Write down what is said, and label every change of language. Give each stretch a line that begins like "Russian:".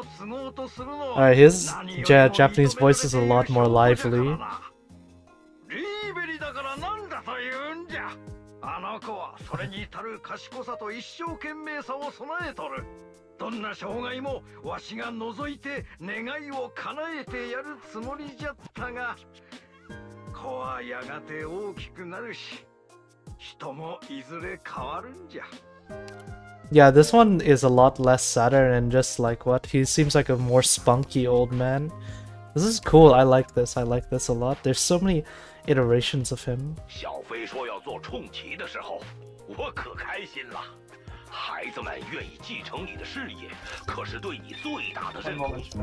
English: Alright, his Japanese voice is a lot more lively.
Japanese: リーベリだからなんだと言うんじゃ。あの子はそれに至る賢さと一生懸命さを備えとる。どんな障害もわしが除いて願いを叶えてやるつもりじゃったが、子はやがて大きくなるし、人もいずれ変わるんじゃ。
English: Yeah, this one is a lot less sadder and just like what? He seems like a more spunky old man. This is cool. I like this. I like this a lot. There's so many iterations of him.
Chinese: 小飞说要做冲骑的时候，我可开心了。孩子们愿意继承你的事业，可是对你最大的认同。